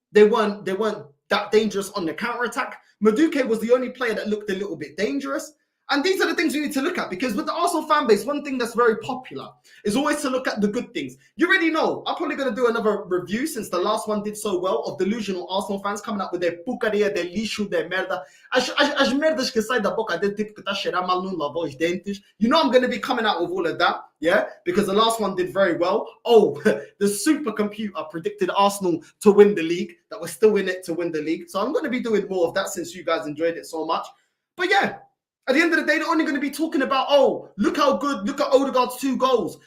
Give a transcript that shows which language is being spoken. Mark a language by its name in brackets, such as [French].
[English] They weren't that dangerous on the counter-attack. Madueke was the only player that looked a little bit dangerous. And these are the things we need to look at, because with the Arsenal fan base, one thing that's very popular is always to look at the good things. You already know, I'm probably going to do another review, since the last one did so well, of delusional Arsenal fans coming up with their pucaria, their lixo, their merda. [Portuguese] As merdas que saem da boca dele, tipo que tá cheirar mal, não lavou os dentes. [English] You know I'm going to be coming out with all of that, yeah? Because the last one did very well. Oh, the supercomputer predicted Arsenal to win the league, that we're still in it to win the league. So I'm going to be doing more of that, since you guys enjoyed it so much. But yeah, at the end of the day, they're only going to be talking about, oh, look how good, look at Odegaard's 2 goals.